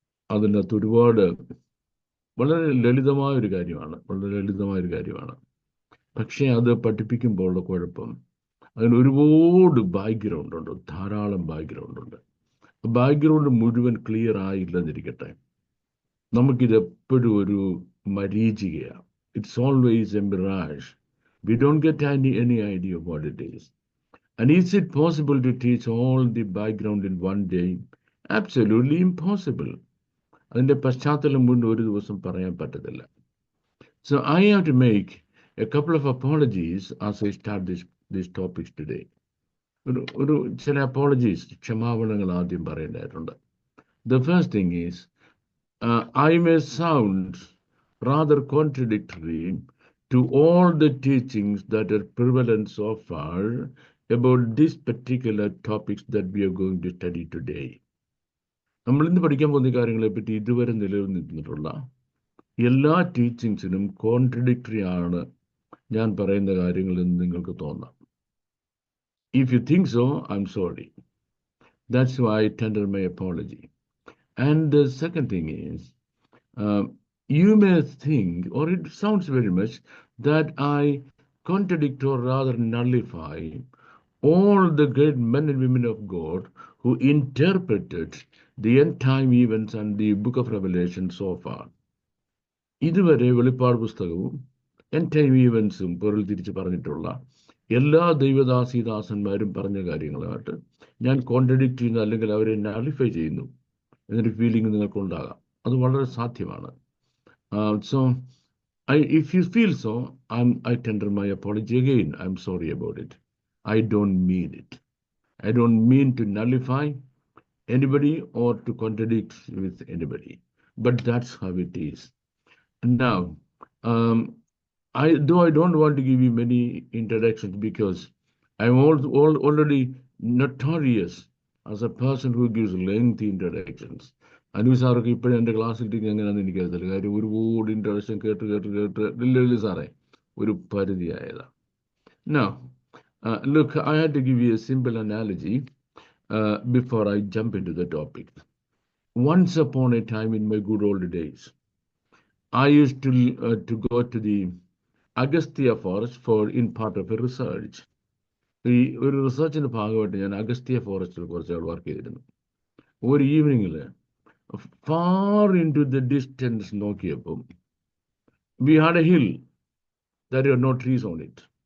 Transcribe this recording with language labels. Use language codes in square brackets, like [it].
[ml] അതിനകത്ത് ഒരുപാട് വളരെ ലളിതമായൊരു കാര്യമാണ്. പക്ഷേ അത് പഠിപ്പിക്കുമ്പോഴുള്ള കുഴപ്പം, അതിന് ഒരുപാട് ബാക്ക്ഗ്രൗണ്ട് ഉണ്ട്, ധാരാളം ബാക്ക്ഗ്രൗണ്ട് ഉണ്ട്. ബാക്ക്ഗ്രൗണ്ട് മുഴുവൻ ക്ലിയർ ആയില്ലെന്നിരിക്കട്ടെ, നമുക്കിത് എപ്പോഴും ഒരു മരീചികയാണ്. [en] It's always a mirage. We don't get any idea of what it is. And is it possible to teach all the background in one day? Absolutely impossible. [ml] അതിൻ്റെ പശ്ചാത്തലം മുഴുവൻ ഒരു ദിവസം പറയാൻ പറ്റത്തില്ല. [en] So I have to make a couple of apologies as I start these topics today. [ml] ഒരു ചില apologies, ക്ഷമാപണങ്ങൾ ആദ്യം പറയേണ്ടതായിട്ടുണ്ട്. [en] The first thing is, I may sound rather contradictory to all the teachings that are prevalent so far about these particular topics that we are going to study today. [ml] നമ്മൾ ഇന്ന് പഠിക്കാൻ പോകുന്ന കാര്യങ്ങളെ പറ്റി ഇതുവരെ നിലനിന്നിട്ടുള്ള എല്ലാ ടീച്ചിങ്സിനും കോൺട്രഡിക്ടറി ആണ് ഞാൻ പറയുന്ന കാര്യങ്ങളെന്ന് നിങ്ങൾക്ക് തോന്നാം. [en] If you think so, I'm sorry. That's why I tender my apology. And the second thing is, you may think, or it sounds very much, that I contradict or rather nullify all the great men and women of God who interpreted the end time events and the book of Revelation so far. [ml] ഇതുവരെ വെളിപ്പാട് പുസ്തകവും end time ഈവൻസും പൊരുൾ തിരിച്ച് പറഞ്ഞിട്ടുള്ള എല്ലാ ദൈവദാസീദാസന്മാരും പറഞ്ഞ കാര്യങ്ങളായിട്ട് ഞാൻ കോൺട്രഡിക്റ്റ് ചെയ്യുന്നു, അല്ലെങ്കിൽ അവരെ നളിഫൈ ചെയ്യുന്നു എന്നൊരു ഫീലിംഗ് നിങ്ങൾക്കുണ്ടാകാം. അത് വളരെ സാധ്യമാണ്. [en] So if you feel so, I tender my apology again. I'm sorry about it. I don't mean it. I don't mean to nullify anybody or to contradict with anybody. But that's how it is. Now, I don't want to give you many introductions because I'm already notorious as a person who gives lengthy introductions. [ml] സാറൊക്കെ ഇപ്പോഴും എൻ്റെ ക്ലാസ്സിൽ എങ്ങനെയാണെന്ന് എനിക്കറിയത്തില്ല. കാര്യം ഒരുപാട് introduction കേട്ട് സാറേ ഒരു പരിധിയായതാണ്. [en] Now, look, I had to give you a simple analogy before I jump into the topic. Once upon a time in my good old days, I used to go to the Agastya forest in part of a research. [ml] ഈ ഒരു റിസർച്ചിൻ്റെ ഭാഗമായിട്ട് ഞാൻ അഗസ്ത്യ ഫോറസ്റ്റിൽ കുറച്ചാൾ work ചെയ്തിരുന്നു. ഒരു ഈവനിങ്ങിൽ [en] Far into the distance നോക്കിയപ്പം we had a hill that are no trees on it.